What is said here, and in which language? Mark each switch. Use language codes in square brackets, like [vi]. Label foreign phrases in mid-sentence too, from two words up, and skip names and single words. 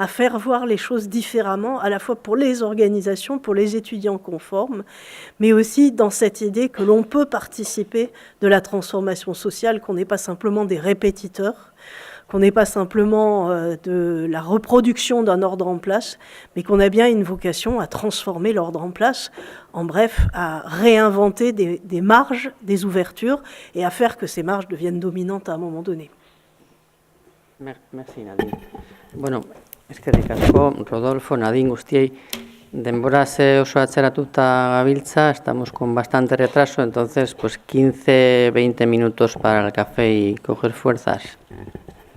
[fr] faire voir les choses différemment, à la fois pour les organisations, pour les étudiants conformes, mais aussi dans cette idée que l'on peut participer de la transformation sociale, qu'on n'est pas simplement des répétiteurs, qu'on n'est pas simplement de la reproduction d'un ordre en place, mais qu'on a bien une vocation à transformer l'ordre en place, en bref, à réinventer des marges, des ouvertures, et à faire que ces marges deviennent dominantes à un moment donné. Merci, Nadine. [eu] Bueno, eskerrik asko, Rodolfo, Nadine, guztiei. Denbora oso atzeratuta gabiltza, [es] estamos con bastante retraso, entonces pues 15-20 minutos para el café y coger fuerzas.